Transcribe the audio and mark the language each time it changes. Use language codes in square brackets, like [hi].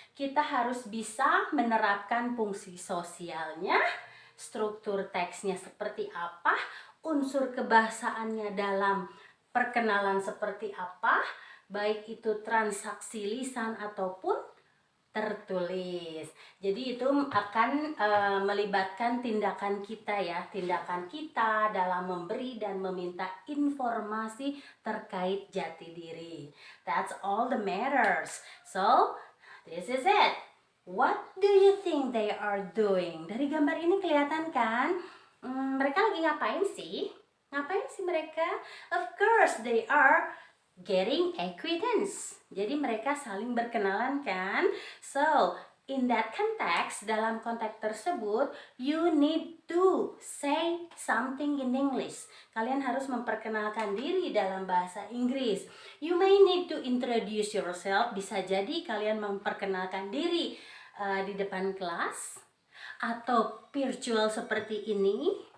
[id] Kita harus bisa menerapkan fungsi sosialnya, struktur teksnya seperti apa, unsur kebahasaannya dalam perkenalan seperti apa, baik itu transaksi lisan ataupun tertulis. Jadi itu akan melibatkan tindakan kita ya, tindakan kita dalam memberi dan meminta informasi terkait jati diri. [en] That's all the matters. So, this is it. What do you think they are doing? [id] Dari gambar ini kelihatan kan? Mereka lagi ngapain sih? Ngapain sih mereka? [en] Of course, they are getting acquaintance. [id] Jadi mereka saling berkenalan kan? [en] So, in that context, [id] dalam konteks tersebut, [en] you need to say something in English. [id] Kalian harus memperkenalkan diri dalam bahasa Inggris. [en] You may need to introduce yourself. [id] Bisa jadi kalian memperkenalkan diri di depan kelas atau virtual seperti ini.